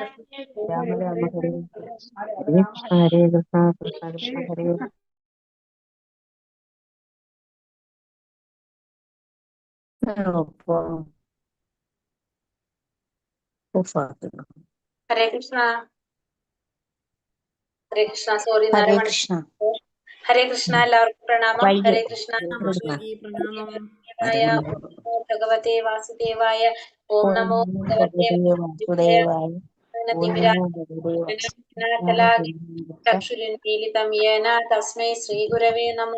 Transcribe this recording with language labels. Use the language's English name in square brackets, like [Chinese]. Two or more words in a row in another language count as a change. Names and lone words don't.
[Sanskrit] രാമ രാമ ഹരേ ഹരേ കൃഷ്ണ ഹരേ കൃഷ്ണ കൃഷ്ണ കൃഷ്ണ ഹരേ ഹരേ കൃഷ്ണ ഹരേ കൃഷ്ണ സോറി ഹരേ കൃഷ്ണ [Malayalam] ഹരേ കൃഷ്ണ എല്ലാവർക്കും പ്രണാമം. [Sanskrit] ഹരേ കൃഷ്ണ ഭഗവതേ വാസുദേവായ ഓം നമോ ഭഗവതേ വാസുദേവായ ചക്ഷുരുന്മീലിതം യേന തസ്മൈ ശ്രീഗുരവേ നമഃ.